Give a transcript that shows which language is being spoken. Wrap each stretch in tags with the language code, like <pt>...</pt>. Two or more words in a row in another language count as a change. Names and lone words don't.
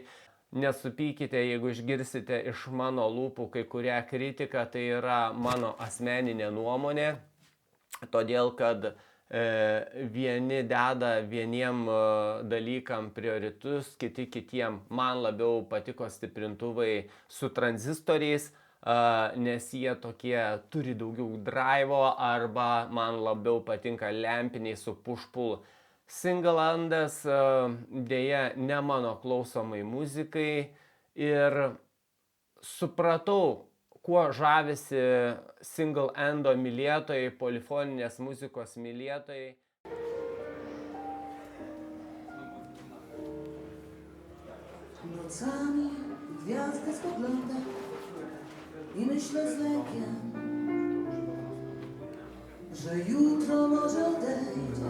<lt>Nesupykite, jeigu išgirsite iš mano lūpų kai kurią kritiką, tai yra mano asmeninė nuomonė, todėl kad vieni deda vieniem dalykam prioritus, kiti kitiem. Man labiau patiko stiprintuvai su tranzistoriais, nes jie tokie turi daugiau drivo, arba man labiau patinka lempiniai su push-pull. Single-endas dėja ne mano klausomai muzikai ir supratau, kuo žavisi single-endo mylėtojai, polifoninės muzikos mylėtojai.</lt> <pl>Nocami gwiazdy spoglądam i myślę z lękiem, że jutro może odejdzie.</pl>